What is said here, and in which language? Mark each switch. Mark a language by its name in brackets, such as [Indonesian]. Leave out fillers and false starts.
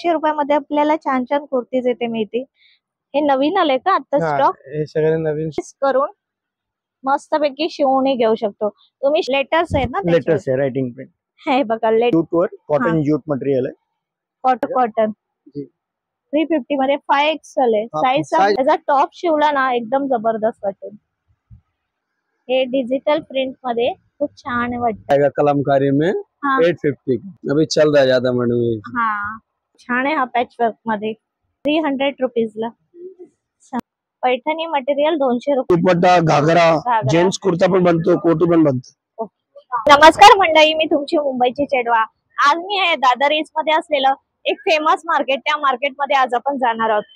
[Marathi] रुपयामध्ये आपल्याला छान छान कुर्तीज येते मिळते। हे नवीन आले का आता स्टॉक? हे सगळे नवीन करून मस्तपैकी शिवून घेऊ शकतो तुम्ही। लेटर्स आहे ना? लेटर्स आहे, रायटिंग पेन हे बघा, जूट वर कॉटन जूट मटेरियल आहे। कॉटन 350 मध्ये 5XL आहे साईज। त्याचा टॉप शिवला ना एकदम जबरदस्त वाटेल। हे डिजिटल प्रिंट मध्ये खूप छान वाटतं। [Hindi] कलमकारी में 850 अभी चल रहा है ज्यादा मैडम। [Marathi] हाँ छान आहे हा पैच वर्क मध्ये 300 रुपीज ला। पैठणी मटेरियल 200 रुपये। दुपट्टा, घागरा, जेंट्स कुर्ता पण बनतो, कोटी पण बनतो। नमस्कार मंडळी, मी तुमची मुंबईची चेडवा। आज मी आहे दादर ईस्ट मध्ये असलेलं एक फेमस मार्केट, त्या मार्केट मध्ये आज आपण जाणार आहोत।